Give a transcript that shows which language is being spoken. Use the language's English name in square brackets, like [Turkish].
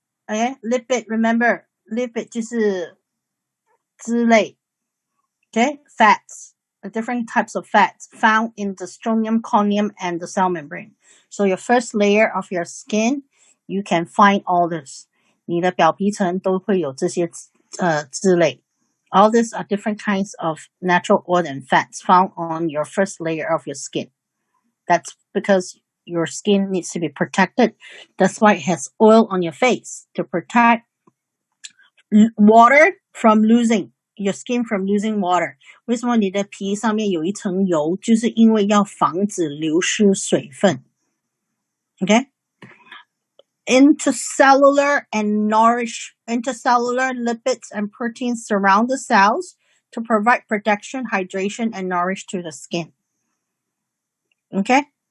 [English] Okay, lipid. Remember, lipid [Chinese] 就是脂类 [English] okay, fats, different types of fats found in the strontium, corneum, and the cell membrane. So your first layer of your skin, you can find all this. [Chinese] 你的表皮层都会有这些脂类. [English] All these are different kinds of natural oil and fats found on your first layer of your skin. That's because your skin needs to be protected. That's why it has oil on your face to protect water from losing your skin from losing water. [Chinese] 为什么你的皮上面有一层油？就是因为要防止流失水分。 [English] Okay? Intercellular lipids and proteins surround the cells to provide protection, hydration, and nourish to the skin. Okay?